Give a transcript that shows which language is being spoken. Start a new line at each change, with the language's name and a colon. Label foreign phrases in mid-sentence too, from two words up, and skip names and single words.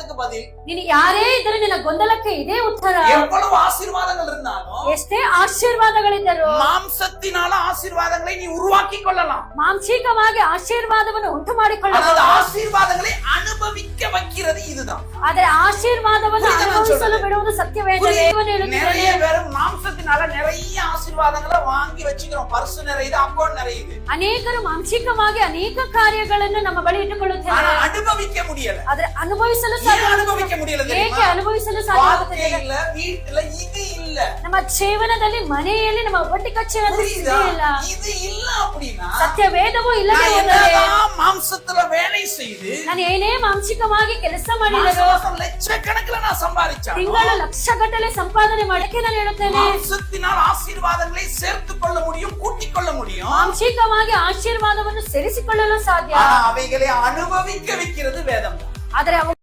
Tamil: பதில்.
Kannada: ನೀನು ಯಾರೇ ಇದ್ದರೂ ನಿನ್ನ ಗೊಂದಲಕ್ಕೆ ಇದೇ ಉತ್ತರ.
Tamil: எவ்வளவு ஆசீர்வாதங்கள் இருந்தாலும்
Kannada: ಎಷ್ಟೇ ಆಶೀರ್ವಾದಗಳಿದ್ದರೂ
Tamil: மாம்சத்தினால ஆசீர்வாதங்களை நீ உருவாக்கி கொள்ளலாம்.
Kannada: ಮಾಂಸಿಕವಾಗಿ ಆಶೀರ್ವಾದವನ್ನು ಉಂಟು ಮಾಡಿಕೊಳ್ಳಬಹುದು.
Tamil: அதாவது ஆசீர்வாதங்களை அனுபவிக்க வைக்கிறது இதுதான்.
Kannada: ಆದರೆ ಆಶೀರ್ವಾದವನ್ನು ಅನುಭವಿಸಲು ಬಿಡುವುದು ಸತ್ಯವೇದನೆ.
Tamil: நிறைய பேர் மாம்சத்தினால நிறைய ஆசீர்வாதங்களை வாங்கி வச்சுக்கிறோம். பர்ஸ் நிறையுது, அக்கௌண்ட் நிறையுது.
Kannada: ಅನೇಕರು ಮಾಂಸಿಕವಾಗಿ ಅನೇಕ ಕಾರ್ಯಗಳನ್ನು ನಮ್ಮ ಬಳಿ ಇಟ್ಟುಕೊಳ್ಳುತ್ತಾರೆ.
Tamil: அனுபவிக்க முடியல.
Kannada: ಆದರೆ ಅನುಭವಿಸಲು
Tamil: அனுபவிக்க முடியல.
Kannada: ಏಕೆ ಅನುಭವಿಸಲು ಸಾಧ್ಯವಾಗುತ್ತದೆ?
Tamil: இல்ல, வீட்டுல இது இல்ல.
Kannada: ನಮ್ಮ ಜೀವನದಲ್ಲಿ ಮನೆಯಲ್ಲಿ ನಮ್ಮ ಒಟ್ಟಿ ಕಚ್ಚೆಯಲ್ಲಿ ಇಲ್ಲ.
Tamil: இது இல்ல அப்படினா
Kannada: ಸತ್ಯವೇದವೂ ಇಲ್ಲದೆ ಹೋದರೆ
Tamil: மாம்சத்துல வேலை செய்து
Kannada: ನಾನು ಏನೇ ಮಾಂಸಿಕವಾಗಿ ಕೆಲಸ ಮಾಡಿದರೂ
Tamil: லட்சக்கணக்கில் நான் சம்பாதிச்சேன்.
Kannada: ತಿಂಗಳು ಲಕ್ಷಗಟ್ಟಲೆ ಸಂಪಾದನೆ ಮಾಡಕ್ಕೆ ನಾನು ಹೇಳುತ್ತೇನೆ.
Tamil: மாம்சத்தினால் ஆசீர்வாதங்களை சேர்த்துக் கொள்ள முடியும், கூட்டிக் கொள்ள முடியும்.
Kannada: ಮಾಂಸಿಕವಾಗಿ ಆಶೀರ್ವಾದವನ್ನು ಸೇರಿಸಿಕೊಳ್ಳಲು ಸಾಧ್ಯ.
Tamil: அவைகளை அனுபவிக்க வைக்கிறது வேதம்.
Kannada: ಆದರೆ